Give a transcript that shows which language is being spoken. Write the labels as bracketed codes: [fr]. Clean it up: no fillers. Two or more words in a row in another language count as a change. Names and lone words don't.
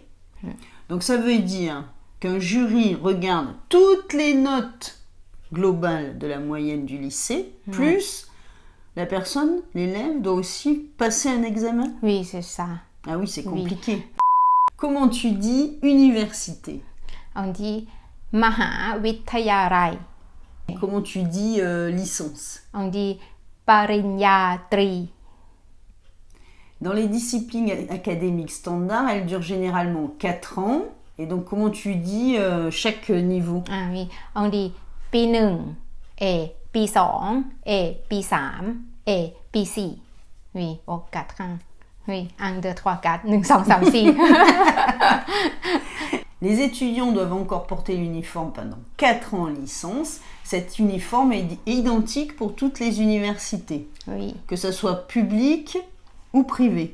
[fr] Donc ça veut dire qu'un jury regarde toutes les notes globales de la moyenne du lycée, plus la personne, l'élève, doit aussi passer un examen. Oui, c'est ça. Ah oui, c'est Oui. compliqué. Comment tu dis université? On dit มหาวิทยาลัย Comment tu dis licence? On dit ปริญญาตรี Dans les disciplines académiques standards, elles durent généralement 4 ans. Et donc, comment tu dis chaque niveau? Ah oui, on dit ปี1 A ปี2 A ปี3 A ปี4 Oui, oh, 4 ans. Oui, 1, 2, 3, 4, 1, 2, 3, 4. Les étudiants doivent encore porter l'uniforme pendant 4 ans en licence. Cet uniforme est identique pour toutes les universités, Oui, que ce soit public ou privé.